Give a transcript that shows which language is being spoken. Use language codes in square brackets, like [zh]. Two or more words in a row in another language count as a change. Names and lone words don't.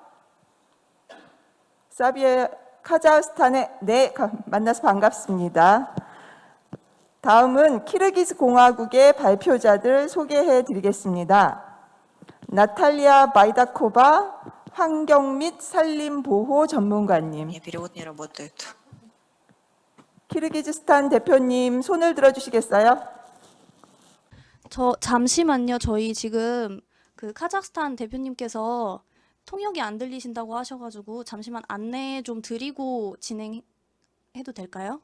[ko] 사비에 카자흐스탄에 네, 만나서 반갑습니다. 다음은 키르기즈 공화국의 발표자들 소개해 드리겠습니다. 나탈리아 바이다코바 환경 및 산림 보호 전문가님. [ru] перевод не работает. [ko] 키르기즈스탄 대표님 손을 들어 주시겠어요? 잠시만요. 저희 지금 그 카자흐스탄 대표님께서 통역이 안 들리신다고 하셔가지고 잠시만 안내 좀 드리고 진행해도 될까요?